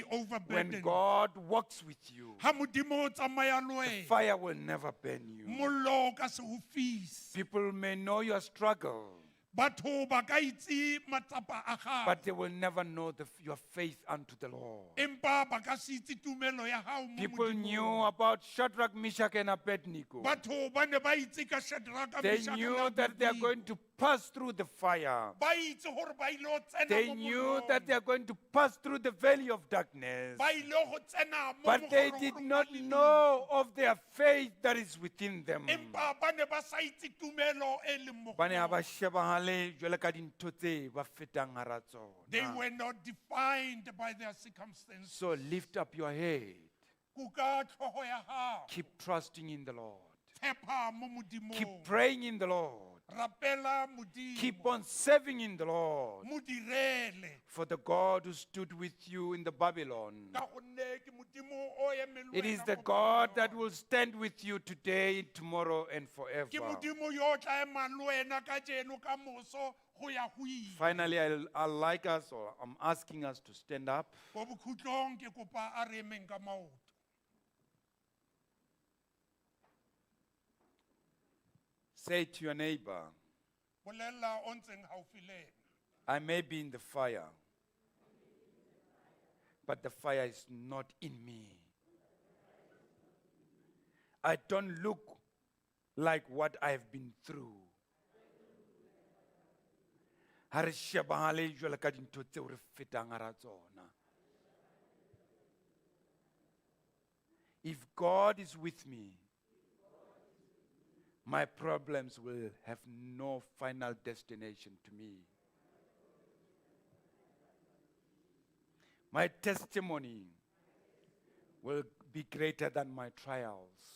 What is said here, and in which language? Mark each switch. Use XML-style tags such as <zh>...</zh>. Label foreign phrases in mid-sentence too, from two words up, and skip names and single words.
<en>When overburdened. God walks with you,</en> <tn>Ha Modimo o tsamaya le wena,</tn> <en>fire will never burn you.</en> <tn>mollo o ka se o fise.</tn> <en>People may know your struggle,</en> <tn>Batho ba ka itse matsapa a gago.</tn> <en>but they will never know your faith unto the Lord.</en> <tn>Empa ba ka se itse tumelo ya gago mo</tn> <en>People</en> <tn>Modimong.</tn> <en>knew about Shadrach, Meshach, and Abednego.</en> <tn>Batho ba ne ba itse ka Shadraka,</tn> <en>They</en> <tn>Meshach,</tn> <en>knew</en> <tn>le</tn> <en>that they are</en> <tn>Abednego.</tn> <en>going to pass through the fire.</en> <tn>Ba itse gore ba ile go tsena</tn> <en>They</en> <tn>mo</tn> <en>knew</en> <tn>mollong.</tn> <en>that they are going to pass through the valley of darkness.</en> <tn>Ba ile go tsena mo</tn> <en>But they</en> <tn>mogorong</tn> <en>did</en> <tn>wa</tn> <en>not</en> <tn>lefifi.</tn> <en>know of their faith that is within them.</en> <tn>Empa ba ne ba sa itse tumelo e leng mo go</tn> <st>Ba ne ha ba</st> <tn>bona.</tn> <st>shebahale jwalo ka dintho tse ba fetang hara</st> <en>They</en> <st>tsona.</st> <en>were not defined by their circumstances. So lift up your head.</en> <tn>Kuka tlhogo ya gago.</tn> <en>Keep trusting in the Lord.</en> <tn>Tshepa mo Modimong.</tn> <en>Keep praying in the Lord.</en> <tn>Rapela Modimo.</tn> <en>Keep on serving in the Lord.</en> <tn>Mo direle.</tn> <en>For the God who stood with you in the Babylon,</en> <tn>Ka gonne ke Modimo o emeng le</tn> <en>it is</en> <tn>wena</tn> <en>the</en> <tn>mo</tn> <en>God</en> <tn>Babylon.</tn> <en>that will stand with you today, tomorrow, and</en> <tn>Ke</tn> <en>forever.</en> <tn>Modimo yo o tla emang le wena ka jeno ka moso go ya go ile.</tn> <en>Finally, I'm asking us to stand up.</en> <tn>Ko bokhutlong ke kopa a re emeng ka maoto.</tn> <en>Say to your neighbor,</en> <tn>Bolela o ntseng gaufi le ena.</tn> <en>I may be in the fire, but the fire is not in me. I don't look like what I've been through.</en> <st>Ha re shebahale jwalo ka dintho tseo re fetang hara tsona.</st> <en>If God is with me, my problems will have no final destination to me. My testimony will be greater than my trials.</en>